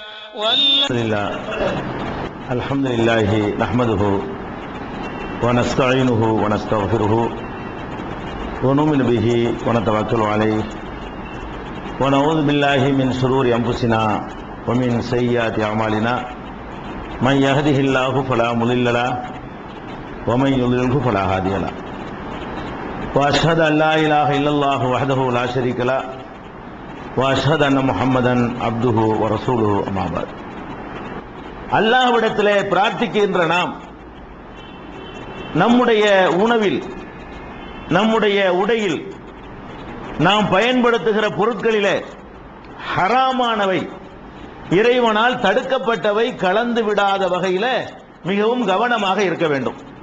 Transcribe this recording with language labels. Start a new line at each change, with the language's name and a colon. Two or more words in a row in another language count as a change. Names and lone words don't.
Arabic: الحمد لله نحمده ونستعينه ونستغفره ونؤمن به ونتوكل عليه ونعوذ بالله من شرور أنفسنا ومن سيئات أعمالنا من يهده الله فلا مضل له ومن يضلله فلا هادي له وأشهد أن لا إله إلا الله وحده لا شريك له وأشهد أن محمدا عبده ورسوله أما بعد.
Tamil: அல்லாஹ்விடத்திலே பிரார்த்திக்கின்ற நாம் நம்முடைய உணவில், நம்முடைய உடையில், நாம் பயன்படுத்துகிற பொருட்களிலே ஹராமானவை, இறைவனால் தடுக்கப்பட்டவை கலந்து விடாத வகையில மிகவும் கவனமாக இருக்க வேண்டும்.